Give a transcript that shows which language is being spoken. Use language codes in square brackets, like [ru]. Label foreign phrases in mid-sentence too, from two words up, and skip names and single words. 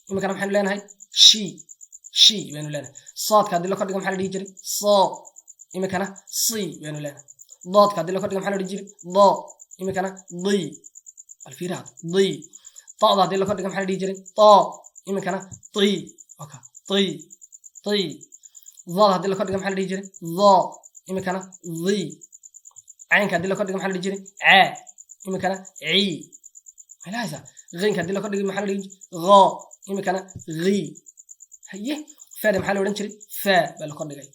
[so] iminkana maxaa leenahay shi. shi baynu leenahay. saadka hadii la kordhigo maxaa la dhihi jiray so. iminkana si baynu leenahay. daadka hadii la kordhigo maxaa la dhihi jiray da. iminkana di. alfiiraad di. taada hadii la kordhigo maxaa la dhihi jiray ta. iminkana ti. waka ti ti. zaad hadii la kordhigo maxaa la dhihi jiray za. iminkana zi. caynka hadii la kordhigo maxaa la dhihi jiray a. iminkana ci. ilaaha غينك hadii la kordhigo maxaa la dhihi jiray gha. iminkana ghi. haye faada maxaa la oran jiray fa baa la kordhigay.